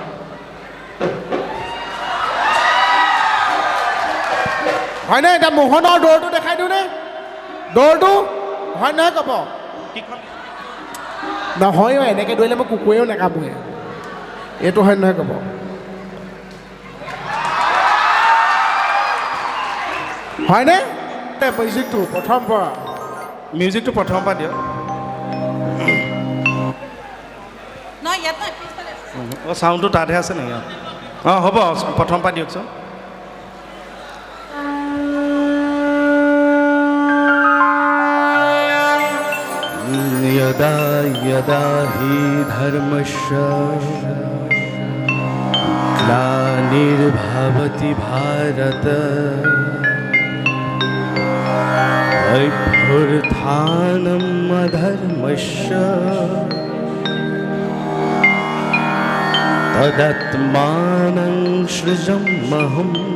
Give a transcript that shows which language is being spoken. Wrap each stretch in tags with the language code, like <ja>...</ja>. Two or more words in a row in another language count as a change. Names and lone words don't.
<as>হয়নে এতিয়া মোহনৰ দৌৰটো দেখাই দিওঁ নে দৌৰটো হয় নহয় ক'ব নহয় এনেকৈ দৌৰিলে মই কুকুৰেও নেকামোৱে এইটো হয় নহয় ক'ব হয়নে মিউজিকটো প্ৰথম পৰা মিউজিকটো প্ৰথমৰ পৰা দিয়ক নহয় ইয়াত নাই পিছফালে অঁ চাউণ্ডটো তাতহে আছে নেকি অঁ হ'ব প্ৰথম পৰা দিয়কচোন</as> <sa>यदा यदा हि धर्मस्य ग्लानिर्भवति भारत अभ्युत्थानम् अधर्मस्य तदात्मानं सृजाम्यहम्</sa>